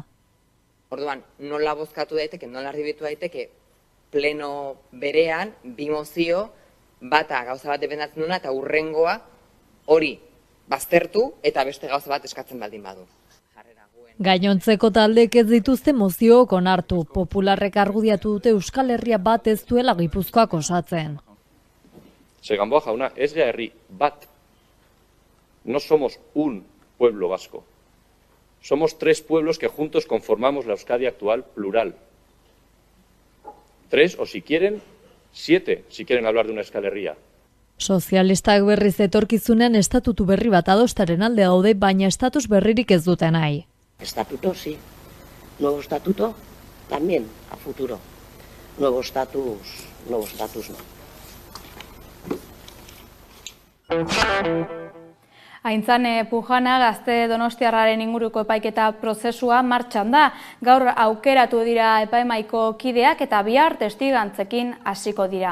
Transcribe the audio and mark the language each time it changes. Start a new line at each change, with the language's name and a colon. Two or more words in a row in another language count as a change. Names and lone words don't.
Basque: Orduan, nola bozkatu daiteke, nola arribitu daiteke, pleno berean, bi mozio, bata gauza bat dependatzen duna eta hurrengoa hori baztertu eta beste gauza bat eskatzen baldin badu. Gainontzeko taldeek ez dituzte moziook onartu, popularrek argudiatu dute Euskal Herria bat ez duela Gipuzkoak osatzen. Gamboa jauna, ez da herri bat.
Spanish: No somos un pueblo vasco. Somos 3 pueblos que juntos conformamos la Euskadi actual plural. 3 o si quieren, 7 si quieren hablar de una Euskal Herria.
Basque: Sozialistak berriz etorkizunean estatutu berri bat adostaren alde daude, baina estatus berririk ez dute nahi.
Spanish: Estatuto sí, nuevo estatuto también a futuro, nuevo estatus no.
Basque: Aintzane Pujana gazte donostiarraren inguruko epaiketa prozesua martxan da. Gaur aukeratu dira epaimahaiko kideak eta bihar testigantzekin hasiko dira.